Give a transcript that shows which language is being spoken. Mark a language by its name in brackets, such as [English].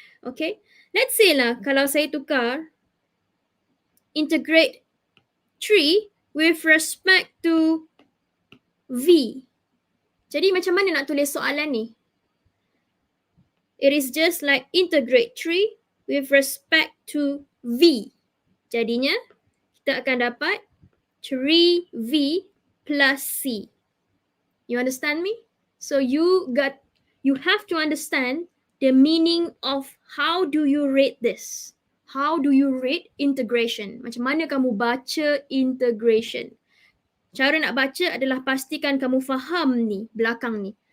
[English] Okay, let's say [Malay] lah kalau saya tukar [English] integrate 3 with respect to v. [Malay] Jadi macam mana nak tulis soalan ni? [English] It is just like integrate 3 with respect to v. [Malay] Jadinya kita akan dapat 3v plus c. [English] You understand me? So you have to understand the meaning of how do you rate this? How do you rate integration? [Malay] Macam mana kamu baca integration? Cara nak baca adalah pastikan kamu faham ni, belakang ni.